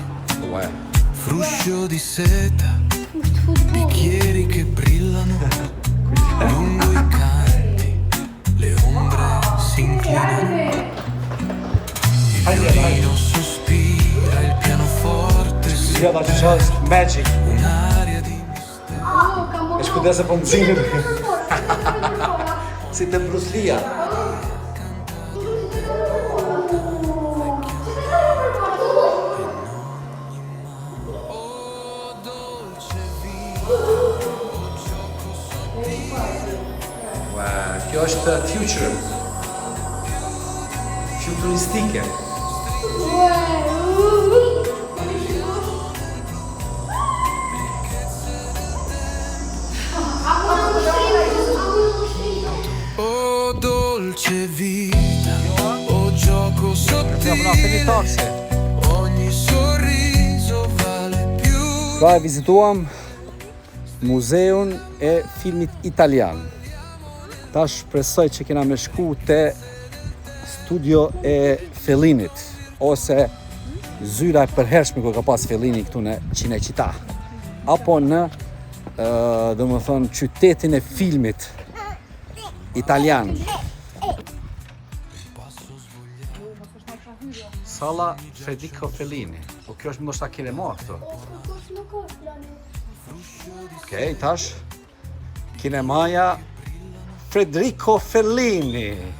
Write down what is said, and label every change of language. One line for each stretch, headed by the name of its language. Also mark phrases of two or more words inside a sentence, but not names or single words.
Italian: Fruscio di seta, bicchieri che brillano, lungo i canti, le ombre si inclinano. Il violino sospira, il pianoforte si Magic. un'aria di
Albanian: E shkudese po nxinin. Si te Bruce Lee. Kjo është future. Futuristike.
Italian: oh dolce vita, oh gioco sottile, ogni sorriso vale più.
Albanian: Pra e vizituam muzeun e filmit italian. Tash shpresoj që kena me shku te studio e Fellinit, ose zyra e përhershme ku ka pas Fellini këtu në Cinecittà, apo në domethënë qytetin e filmit italian. Salla Federico Fellini. Po kjo është ndoshta kinema këtu. Nuk është plani. Okej, tash. Kinemaja Federico Fellini.